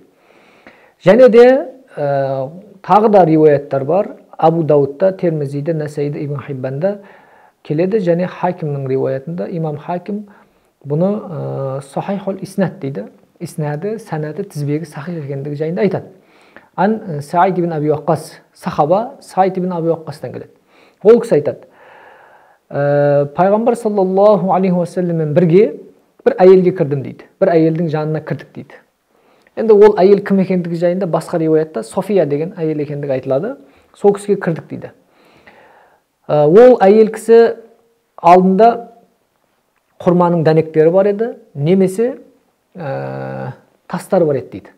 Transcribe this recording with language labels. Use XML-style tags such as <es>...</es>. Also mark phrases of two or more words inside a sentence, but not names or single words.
<kk>Және де тағы да риуаяттар бар. Абу Даудта, Термизиде, Насаиде, Ибн Хиббанда келеді, және Хакимнің риуаятында имам Хаким бұны</kk> <ar>صحيح الإسناد</ar> <kk>дейді. Иснады, санаты, тізбегі сахих екендігі жайында айтады. Ан Саид ибн Аби Ваққас, сахаба Саид ибн Аби Ваққастан келеді. Ол кісі айтады, пайғамбар</kk> <ar>صلى الله عليه</ar> <kk>уассаламмен бірге бір әйелге кірдім дейді. Бір әйелдің жанына кірдік дейді. Енді ол әйел кім екендігі жайында басқа риуаятта София деген әйел екендігі айтылады. Сол кісіге кірдік дейді. Ол әйел кісі алдында құрманың дәнектері бар еді, немесе тастар бар еді дейді.</kk>